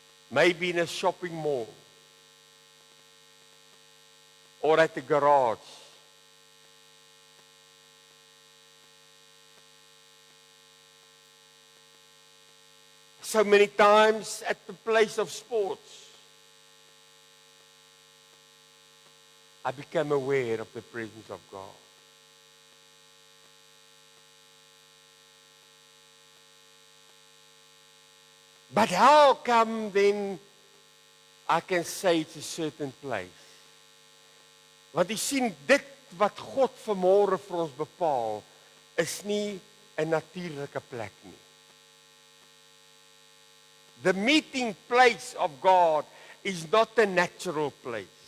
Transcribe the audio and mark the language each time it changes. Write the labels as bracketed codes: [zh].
[en] Maybe in a shopping mall, or at the garage, so many times at the place of sports, I became aware of the presence of God. But how come then I can say it's a certain place? [af] Want jy sien, dit wat God vanmôre vir ons bepaal, is nie 'n natuurlike plek nie. [en] The meeting place of God is not a natural place.